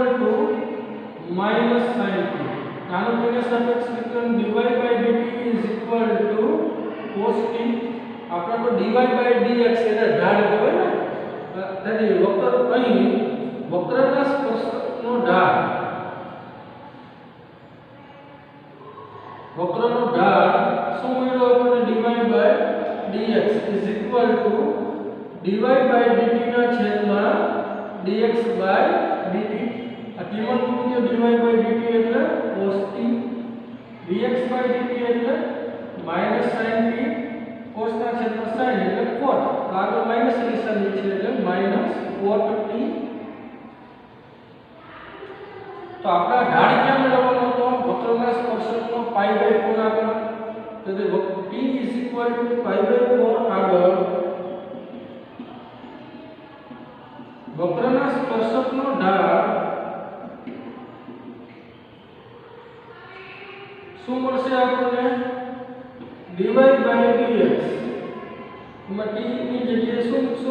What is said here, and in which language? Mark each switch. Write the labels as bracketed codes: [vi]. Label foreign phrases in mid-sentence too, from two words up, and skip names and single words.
[gu] -sin t આનો તેના સાપેક્ષ વિકલન dy/dt = cos t આપણે તો dy/dx એટલે ઢાળ કહેવાય ને તેથી વક્ર અહીં વક્રના સ્પર્શકનો ઢાળ શું મળ્યો આપણને [en] dy by dx is equal to dy by dt [gu] ના છેદમાં [en] dx by dt. [gu] આ કિંમત મૂકી દો. [en] dy by dt [gu] એટલે cos t, [en] dx by dt [gu] એટલે [en] minus sin t, [gu] cos ના છેદમાં sin એટલે cot. આગળ માઈનસ નિશાની છે એટલે [en] minus cot t. [gu] તો આપણા ઢાળ ક્યાં મેળવવાનો હતો? વક્રના સ્પર્શકનો [en] pi by 4 [gu] આગળ. તો તે [en] t is equal to pi by 4 [gu] આગળ વક્રના સ્પર્શકનો ઢાળ શું મળશે આપણને? [en] dy by dx. [gu] એમાં t ની જગ્યાએ શું મૂકશું?